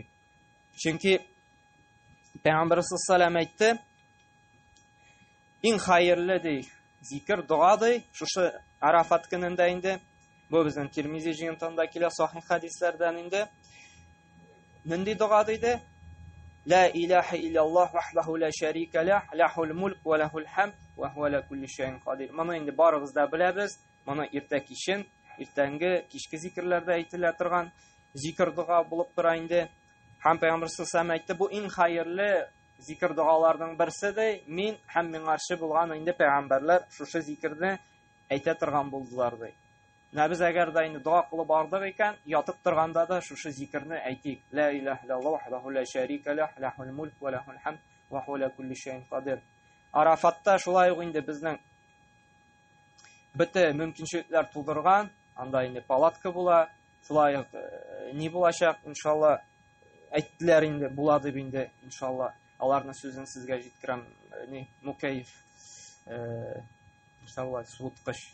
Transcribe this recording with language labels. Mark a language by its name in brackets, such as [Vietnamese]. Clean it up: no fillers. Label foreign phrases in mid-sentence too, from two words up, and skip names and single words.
[Tatar] Чөнки Пәйгамбәр саллаллаһу әйтте, иң хәерле ди зикр дуа ди, шушы Арафат көнендә инде. Бу безнең Тирмизи җыентында килә сахих хәдисләрдән инде. Нинди дуа диде? [Arabic] لا إله إلا الله وحده لا شريك له له الملك وله الحمد وهو على كل شيء قدير. [Tatar] Моны инде барыгыз да беләбез. Моны иртә кичен, иртәнге кичке зикрләрдә әйтелә торган зикр дуа булып тора инде. Һәм Пәйгамбәр саллаллаһу әйтте, бу иң хәерле зикр дуаларның берсе ди. Мин һәм миңа каршы булган инде пәйгамбәрләр шушы зикрне әйтә торган булдылар ди. Без әгәр дә инде дуа кылып бардык икән, ятып торганда да шушы зикрне әйтик. [Arabic] لا إله إلا الله وحده لا شريك له له الملك وله الحمد وهو على كل شيء قدير. [Tatar] Арафатта шулай ук инде безнең бите мөмкинчелекләр тудырган, анда инде палатка була, шулай ук ни булачак, иншалла, әйттеләр инде, була дип инде, иншалла. Аларның сүзен сезгә җиткерәм, ни мукайф, иншалла, суыткыч.